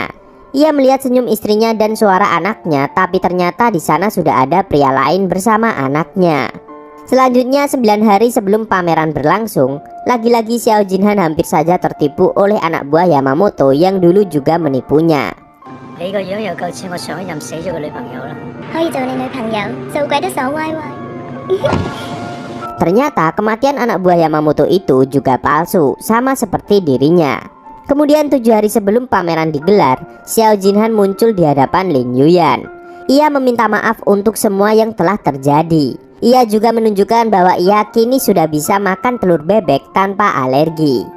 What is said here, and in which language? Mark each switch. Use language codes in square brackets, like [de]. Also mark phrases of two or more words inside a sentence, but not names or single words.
[id] Ia melihat senyum istrinya dan suara anaknya, tapi ternyata di sana sudah ada pria lain bersama anaknya. Selanjutnya 9 hari sebelum pameran berlangsung, lagi-lagi Xiao Jinhan hampir saja tertipu oleh anak buah Yamamoto yang dulu juga menipunya. [yue] 你個樣又夠似我上一任死咗嘅女朋友啦。可以做你女朋友，做鬼都爽歪歪。 [id] Ternyata kematian anak buah Yamamoto itu juga palsu, sama seperti dirinya. Kemudian 7 hari sebelum pameran digelar, Xiao Jinhan muncul di hadapan Lin Yuyan. Ia meminta maaf untuk semua yang telah terjadi. Ia juga menunjukkan bahwa ia kini sudah bisa makan telur bebek tanpa alergi.